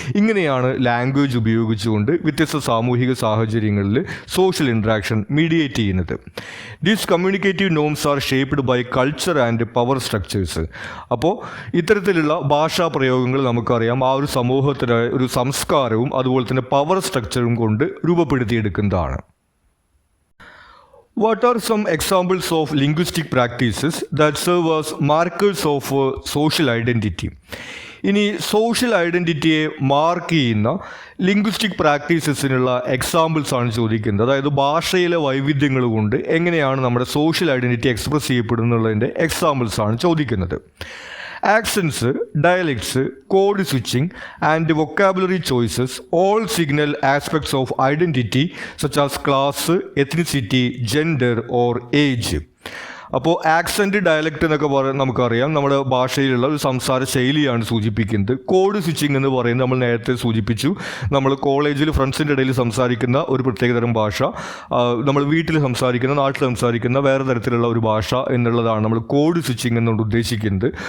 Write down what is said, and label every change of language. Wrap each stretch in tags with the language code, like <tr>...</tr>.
<ml>ഇങ്ങനെയാണ് ലാംഗ്വേജ് ഉപയോഗിച്ചുകൊണ്ട് വ്യത്യസ്ത സാമൂഹിക സാഹചര്യങ്ങളിൽ സോഷ്യൽ ഇൻട്രാക്ഷൻ മീഡിയേറ്റ് ചെയ്യുന്നത്.</ml> <en>These communicative norms are shaped by culture and power structures.</en> <ml>അപ്പോൾ ഇത്തരത്തിലുള്ള ഭാഷാ പ്രയോഗങ്ങൾ നമുക്കറിയാം ആ ഒരു സമൂഹത്തിന് ഒരു സംസ്കാരവും അതുപോലെ തന്നെ പവർ സ്ട്രക്ചറും കൊണ്ട് രൂപപ്പെടുത്തിയെടുക്കുന്നതാണ്.</ml> <en>What are some examples of linguistic practices that serve as markers of social identity?</en> <ml>ഇനി സോഷ്യൽ ഐഡൻറ്റിറ്റിയെ മാർക്ക് ചെയ്യുന്ന ലിംഗ്വിസ്റ്റിക് പ്രാക്ടീസസിനുള്ള എക്സാമ്പിൾസ് ആണ് ചോദിക്കുന്നത്. അതായത് ഭാഷയിലെ വൈവിധ്യങ്ങൾ കൊണ്ട് എങ്ങനെയാണ് നമ്മുടെ സോഷ്യൽ ഐഡൻറ്റിറ്റി എക്സ്പ്രസ് ചെയ്യപ്പെടുന്നുള്ളതിൻ്റെ എക്സാമ്പിൾസ് ആണ് ചോദിക്കുന്നത്.</ml> <en>Accents, dialects, code switching, and vocabulary choices all signal aspects of identity such as class, ethnicity, gender, or age.</en> <ml>അപ്പോൾ ആക്സെൻറ്റ്, ഡയലക്റ്റ് എന്നൊക്കെ നമുക്കറിയാം നമ്മുടെ ഭാഷയിലുള്ള ഒരു സംസാര ശൈലിയാണ് സൂചിപ്പിക്കുന്നത്. കോഡ് സ്വിച്ചിങ് എന്ന് പറയുന്നത് നമ്മൾ നേരത്തെ സൂചിപ്പിച്ചു. നമ്മൾ കോളേജിൽ ഫ്രണ്ട്സിൻ്റെ ഇടയിൽ സംസാരിക്കുന്ന ഒരു പ്രത്യേകതരം ഭാഷ, നമ്മൾ വീട്ടിൽ സംസാരിക്കുന്ന, നാട്ടിൽ സംസാരിക്കുന്ന വേറെ തരത്തിലുള്ള ഒരു ഭാഷ എന്നുള്ളതാണ് നമ്മൾ കോഡ് സ്വിച്ചിങ് എന്നുകൊണ്ട് ഉദ്ദേശിക്കുന്നത്.</ml>